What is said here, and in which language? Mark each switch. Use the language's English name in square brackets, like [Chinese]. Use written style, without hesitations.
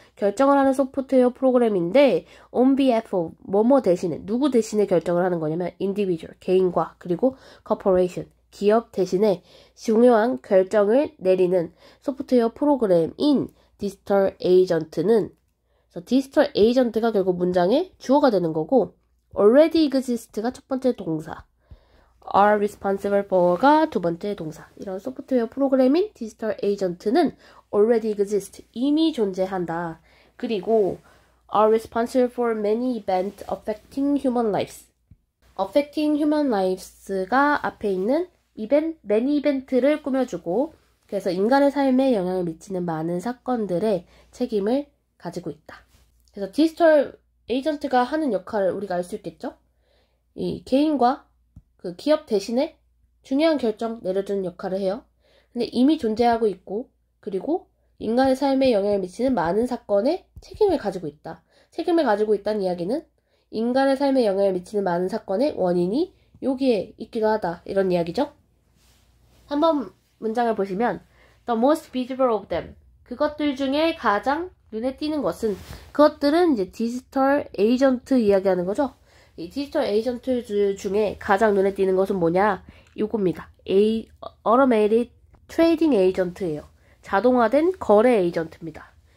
[Korean] 결정을 하는 소프트웨어 프로그램인데 [English] on behalf of, [Korean] 뭐뭐 대신에, 누구 대신에 결정을 하는 거냐면 individual, 개인과 그리고 corporation, 기업 대신에 중요한 결정을 내리는 소프트웨어 프로그램인 디지털 에이전트는 디지털 에이전트가 결국 문장의 주어가 되는 거고 [English] already exist [Korean] 가 첫 번째 동사 [English] are responsible for [Korean] 가 두 번째 동사. 이런 소프트웨어 프로그램인 디지털 에이전트는 [English] already exist, [Korean] 이미 존재한다. 그리고 [English] are responsible for many events affecting human lives. affecting human lives [Korean] 가 앞에 있는 [English] many event [Korean] 를 꾸며주고 그래서 인간의 삶에 영향을 미치는 많은 사건들의 책임을 가지고 있다. 그래서 디지털 에이전트가 하는 역할을 우리가 알 수 있겠죠? 이 개인과 그 기업 대신에 중요한 결정 내려주는 역할을 해요. 근데 이미 존재하고 있고 그리고 인간의 삶에 영향을 미치는 많은 사건에 책임을 가지고 있다. 책임을 가지고 있다는 이야기는 인간의 삶에 영향을 미치는 많은 사건의 원인이 여기에 있기도 하다. 이런 이야기죠. 한번 문장을 보시면 [English] The most visible of them. [Korean] 그것들 중에 가장 눈에 띄는 것은 그것들은 이제 디지털 에이전트 이야기하는 거죠. 이 디지털 에이전트 중에 가장 눈에 띄는 것은 뭐냐? 이겁니다. [English] Automated Trading Agent [Korean] 예요. 자동화된 거래 에이전트입니다.